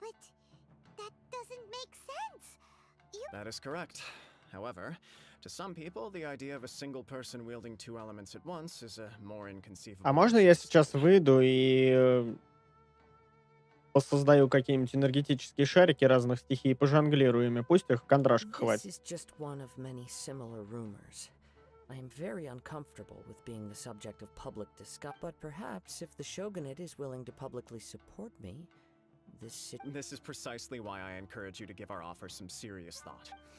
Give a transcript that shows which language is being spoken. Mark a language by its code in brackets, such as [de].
[en] But that doesn't make sense. That is correct. However, to some people, the idea of a single person wielding two elements at once is a more inconceivable... [ru] А можно я сейчас выйду и посоздаю какие-нибудь энергетические шарики разных стихий и пожонглирую ими? Пусть их кондрашка [en] This [ru] хватит. [en] is just one of many similar rumors. I am very uncomfortable with being the subject of public discussion, but perhaps if the Shogunate is willing to publicly support me, This is precisely why I encourage you to give our offer some serious thought.